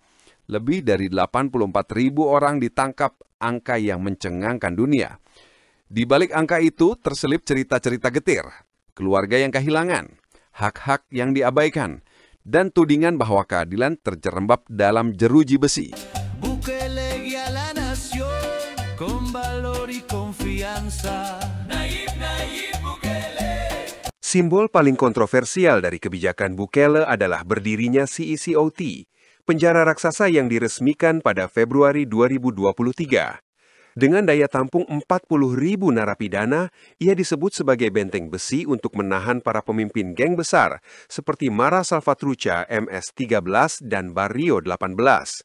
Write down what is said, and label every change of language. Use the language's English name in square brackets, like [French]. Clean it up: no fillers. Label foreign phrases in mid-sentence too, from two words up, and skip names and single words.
[Indonesian] Lebih dari 84.000 orang ditangkap, angka yang mencengangkan dunia. Di balik angka itu terselip cerita-cerita getir, keluarga yang kehilangan, hak-hak yang diabaikan, dan tudingan bahwa keadilan terjerembab dalam jeruji besi. [Spanish] con valor y confianza. Nayib, Nayib Bukele. [Indonesian] Simbol paling kontroversial dari kebijakan Bukele adalah berdirinya CECOT, penjara raksasa yang diresmikan pada Februari 2023. Dengan daya tampung 40.000 narapidana, ia disebut sebagai benteng besi untuk menahan para pemimpin geng besar seperti Mara Salvatrucha MS-13 dan Barrio 18.